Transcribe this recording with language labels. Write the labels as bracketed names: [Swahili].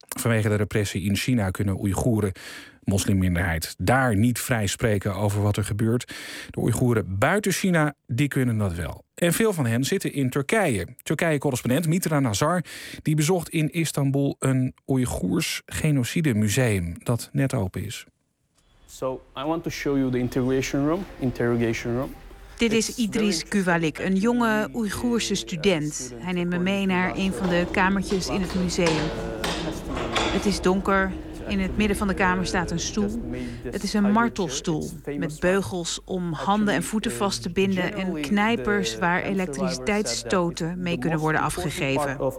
[Dutch] Vanwege de repressie in China kunnen Oeigoeren, moslimminderheid, daar niet vrij spreken over wat er gebeurt. De Oeigoeren buiten China, die kunnen dat wel. En veel van hen zitten in Turkije. Turkije-correspondent Mitra Nazar, die bezocht in Istanbul een Oeigoers genocide-museum dat net open is. [English] So, I want to show you the interrogation room. [Dutch] Dit is Idris Güvalik, een jonge Oeigoerse student. Hij neemt me mee naar een van de kamertjes in het museum. Het is donker. In het midden van de kamer staat een stoel. Het is een martelstoel met beugels om handen en voeten vast te binden en knijpers waar elektriciteitsstoten mee kunnen worden afgegeven.